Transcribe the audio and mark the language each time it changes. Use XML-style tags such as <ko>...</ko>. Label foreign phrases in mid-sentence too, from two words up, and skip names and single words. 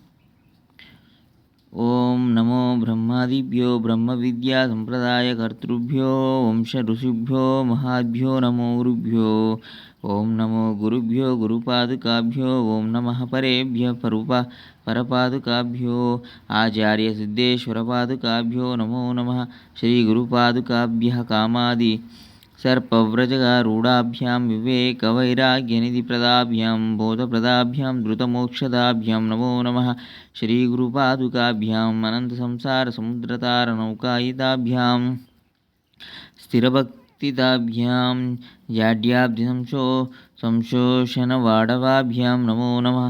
<sa>ఓం నమో బ్రహ్మాదిభ్యో బ్రహ్మ విద్యా సంప్రదాయ కర్తృభ్యో వంశ ఋషిభ్యో మహాభ్యో నమో గురుభ్యో. ఓం నమో గురుభ్యో గురుపాదుకాభ్యో. ఓం నమః పరేభ్య పరపాదుకాభ్యో. ఆచార్య సిద్ధేశ్వరపాదుకాభ్యో నమో నమః. శ్రీ గురుపాదుకాభ్యః కామాది सर्पव्रजगारूढाभ्यां विवेकवैराग्यनिधिप्रदाभ्यां बोधप्रदाभ्यां द्रुतमोक्षदाभ्यां नमो नमः. श्रीगुरुपादुकाभ्याम् अनन्तसंसारसमुद्रतारणौकायिताभ्यां स्थिरभक्तिदाभ्यां संशोषणवाडवाभ्यां नमो नमः.</sa>